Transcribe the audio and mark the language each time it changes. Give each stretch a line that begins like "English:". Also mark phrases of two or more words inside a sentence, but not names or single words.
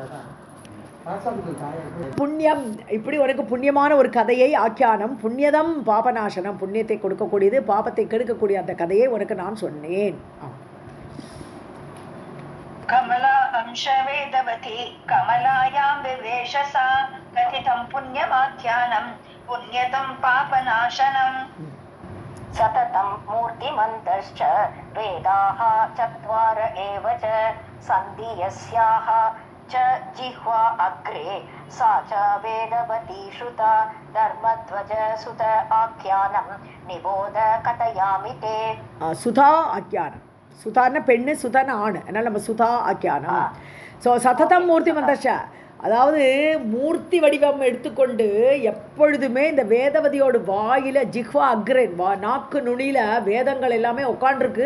Tamil: புண்ணியம், இப்படி உனக்கு புண்ணியமான ஒரு கதையை ஆக்கியானம்,
Sanskrit: पुण्यदं पापनाशनम्,
Tamil: புண்ணியத்தை கொடுக்கக்கூடியது பாபத்தை கெடுக்கக்கூடிய அந்த கதையை உனக்கு நான் சொன்னேன்.
Sanskrit: कमला अंश वेदवती कमलायां विवेश सा कथितं पुण्यमाख्यानं पुण्यदं पापनाशनम्. सततं मूर्तिमन्तश्च वेदाः चत्वार एव च सन्धि यस्याः च जिह्वा अग्रे सा च वेदवती श्रुता धर्मध्वज सुत आख्यानं निबोध कथयामि ते.
Tamil: சுதா ஆக்கியானம், சுதான பெண்ணு சுதான ஆண், அதனால் நம்ம சுதா ஆக்கியானம். ஸோ
Sanskrit: सततं मूर्तिमन्तश्च,
Tamil: அதாவது மூர்த்தி வடிவம் எடுத்துக்கொண்டு எப்பொழுதுமே இந்த வேதவதியோட வாயில்
Sanskrit: जिह्वा अग्रे
Tamil: நாக்கு நுனியில் வேதங்கள் எல்லாமே உட்காண்டிருக்கு.